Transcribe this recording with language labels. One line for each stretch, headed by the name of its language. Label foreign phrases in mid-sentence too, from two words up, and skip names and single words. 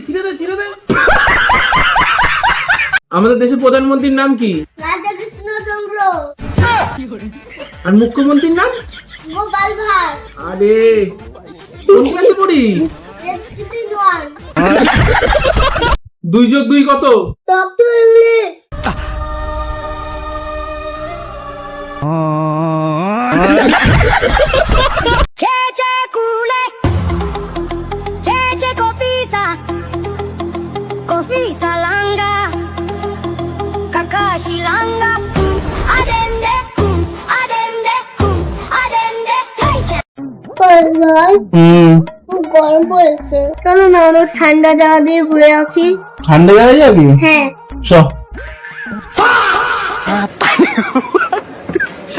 Bangla: ছিঁড়ে দে ছিঁড়ে দে। আমাদের দেশের প্রধানমন্ত্রীর নাম কি? রাধাকৃষ্ণচন্দ্র। আর মুখ্যমন্ত্রীর নাম? গোপাল ভাঁড়। আরে কোন ক্লাসে পড়িস? 1 2 যোগ 2 কত?
English: talk to English. Cece cule, cece kofisa langa, kakashi langa, adende,
Bangla: খুব গরম পড়েছে, চলো না আমরা ঠান্ডা জায়গা দিয়ে ঘুরে আসি। ঠান্ডা জায়গায় যাবি? হ্যাঁ চ। তোমার